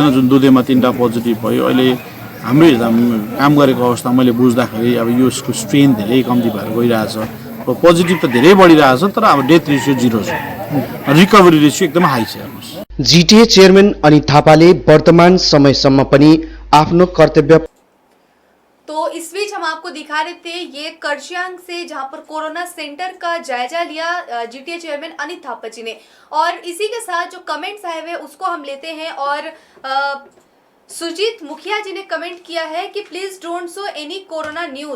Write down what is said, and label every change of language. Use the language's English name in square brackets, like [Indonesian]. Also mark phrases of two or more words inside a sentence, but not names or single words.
[Nepali] जुन दुधेमा 3टा पोजिटिभ भयो, अहिले हाम्रो काम गरेको अवस्था मैले बुझ्दाखेरि अब यसको स्ट्रेन धेरै कम्ती भएर गइरहेछ। पोजिटिभ त धेरै बढिरहेछ, तर अब [English] death ratio [Nepali] 0 छ, [English] recovery ratio [Nepali] एकदमै हाई छ। जिटिए चेयरम्यान अनित थापाले वर्तमान समयसम्म पनि आफ्नो कर्तव्य। [Hindi] तो इस बीच हम आपको दिखा रहे थे ये कर्शियांग से, जहां पर कोरोना सेंटर का जायजा लिया जीटीए चेयरमैन अनित थापा जी ने। और इसी के साथ जो कमेंट्स आए हुए उसको हम लेते हैं। और सुजीत मुखिया जी ने कमेंट किया है कि [English] please don't show any corona news.